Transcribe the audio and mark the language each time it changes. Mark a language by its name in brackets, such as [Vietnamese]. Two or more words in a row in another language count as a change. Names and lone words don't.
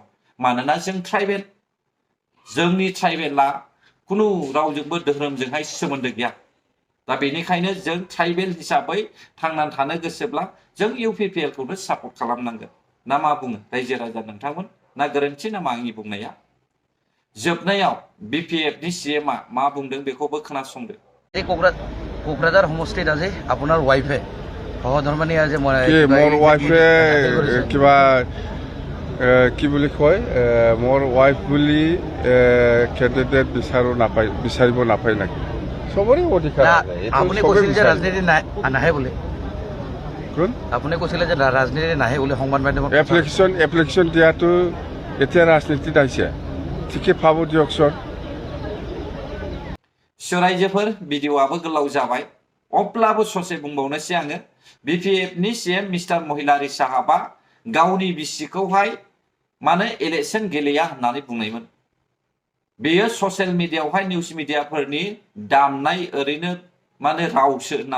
[Bodo] मानोना जों ट्राइबेल, जोंनि ट्राइबेला खुनु रावजोंबो धोरोमजोंहाय सोमोन्दो गैया। दा बेनिखायनो जों ट्राइबेल हिसाबै थांनानै थानो गोसोब्ला जों UPPL खौनो सापर्ट खालामनांगोन। ना मा बुङो रायजो राजा नोंथांमोन? ना गोरोन्थि नामा आंनि बुंनाया? जोबनायाव BPF नि CM आ मा बुंदों बेखौबो खोनासंदो। [Assamese] কোকৰাঝাৰ সমষ্টিত আজি আপোনাৰ ৱাইফে সহধৰ্মিনী আজি মোৰ ৱাইফে কিবা কি বুলি কয়, মোৰ ৱাইফ বুলি কেণ্ডিডেট বিচাৰিব নাপায় নেকি? চবৰে অধিকাৰ। আপুনি কৈছিল যে ৰাজনীতি নাহে বুলি, আপুনি কৈছিলে যে ৰাজনীতি নাহে বুলি সংবাদ মাধ্যমত। এপ্লিকেশ্যন দিয়াটো এতিয়া ৰাজনীতিত আহিছে, ঠিকে পাব দিয়কচোন। [Bodo] रायजोफोर भिडिअ'आबो गोलाव जाबाय, अब्लाबो ससे बुंबावनोसै आङो। BPF नि CM मिस्टार महिलारि साहाबा गावनि बिसिखौहाय मानो इलेक्शन गेलेया होननानै बुंनायमोन। बेयो ससियेल मिडियायावहाय निउस मिडियाफोरनि दामनाय ओरैनो माने रावसो होननानैहाय बुंनायमोन।